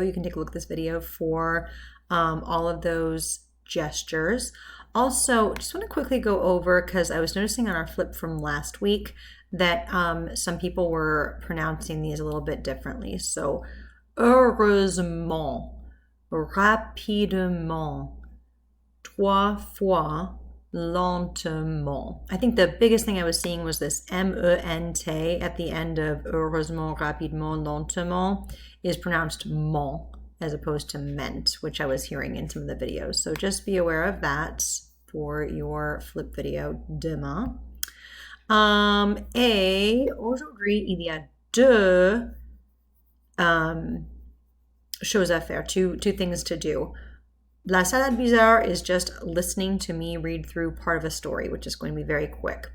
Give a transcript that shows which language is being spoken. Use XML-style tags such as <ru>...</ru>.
<en>You can take a look at this video for all of those gestures. Also, just want to quickly go over, because I was noticing on our flip from last week that some people were pronouncing these a little bit differently.</en> <fr>So, heureusement, rapidement, trois fois, lentement.</fr> <en>I think the biggest thing I was seeing was this M-E-N-T at the end of heureusement, rapidement, lentement is pronounced ment as opposed to ment, which I was hearing in some of the videos. So just be aware of that for your flip video demain.</en> <fr>Et aujourd'hui, il y a deux choses à faire,</fr> <en>two things to do. La salade bizarre is just listening to me read through part of a story, which is going to be very quick.</en>